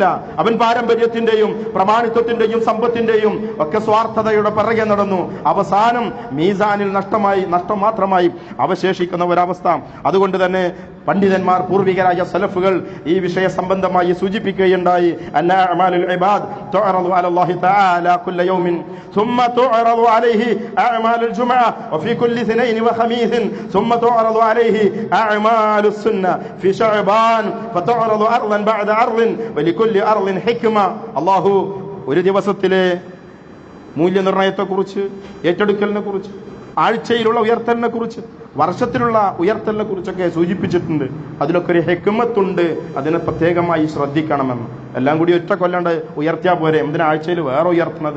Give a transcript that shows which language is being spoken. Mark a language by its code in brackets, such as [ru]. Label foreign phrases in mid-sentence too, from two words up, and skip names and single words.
[ml] അവൻ പാരമ്പര്യത്തിന്റെയും പ്രമാണിത്വത്തിന്റെയും സമ്പത്തിന്റെയും ഒക്കെ സ്വാർത്ഥതയുടെ പിറകെ നടന്നു. അവസാനം മീസാനിൽ നഷ്ടം മാത്രമായി അവശേഷിക്കുന്ന ഒരവസ്ഥ. അതുകൊണ്ട് തന്നെ പണ്ഡിതന്മാർ, പൂർവികരായ സലഫുകൾ ഈ വിഷയ സംബന്ധമായി സൂചിപ്പിക്കുകയുണ്ടായി. [ar] أعمال العباد تعرض على الله تعالى كل يوم ثم تعرض عليه أعمال الجمعة وفي كل اثنين وخميس ثم تعرض عليه أعمال السنة في شعبان فتعرض أرضا بعد أرض ولكل أرض حكمة. [ml] الله ഒരു ദിവസത്തിലെ മൂല്യനിർണയത്തെക്കുറിച്ച്, ഏറ്റെടുക്കലിനെ കുറിച്ച്, ആഴ്ചയിലുള്ള ഉയർത്തലിനെ കുറിച്ച്, വർഷത്തിലുള്ള ഉയർത്തലിനെ കുറിച്ചൊക്കെ സൂചിപ്പിച്ചിട്ടുണ്ട്. അതിലൊക്കെ ഒരു ഹിക്മത്തുണ്ട്, അതിനെ പ്രത്യേകമായി ശ്രദ്ധിക്കണമെന്ന്. എല്ലാം കൂടി ഒറ്റ കൊല്ലാണ്ട് ഉയർത്തിയാൽ പോരെ, എന്തിനാ ആഴ്ചയിൽ വേറെ ഉയർത്തുന്നത്?